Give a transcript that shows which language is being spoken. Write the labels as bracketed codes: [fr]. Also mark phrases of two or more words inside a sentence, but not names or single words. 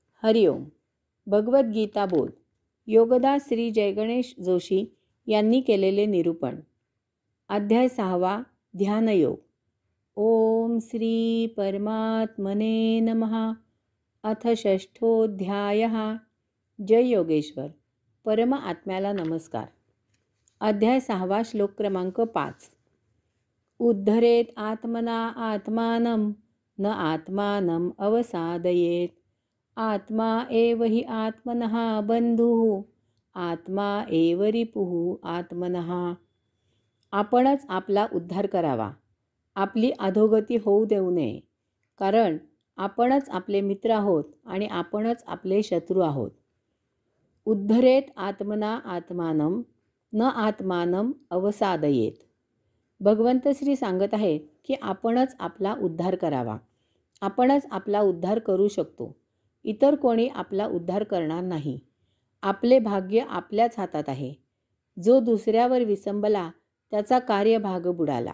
[mr] हरिओम. भगवद्गीता बोध. योगदास श्री जयगणेश जोशी यांनी केलेले निरूपण. अध्याय 6. [sa] ध्यानयोग. ओम श्री परमात्मने नमः. अथ षष्ठोऽध्यायः. जय योगेश्वर. [mr] परम आत्म्याला नमस्कार. अध्याय 6. श्लोक क्रमांक 5. [sa] उद्धरेत आत्मना आत्मानं न आत्मानं अवसादयेत. आत्मा एव हि आत्मनः बंधुः आत्मा एव रिपुः आत्मनः. [mr] आपणच आपला उद्धार करावा, आपली अधोगती होऊ देऊ नये. कारण आपणच आपले मित्र आहोत आणि आपणच आपले शत्रू आहोत. [sa] उद्धरेत आत्मना आत्मानं न आत्मानं अवसादयेत. [mr] भगवंत श्री सांगत आहेत की आपणच आपला उद्धार करावा. आपणच आपला उद्धार करू शकतो. इतर कोणी आपला उद्धार करणार नाही. आपले भाग्य आपल्याच हातात आहे. जो दुसऱ्यावर विसंबला त्याचा कार्यभाग बुडाला.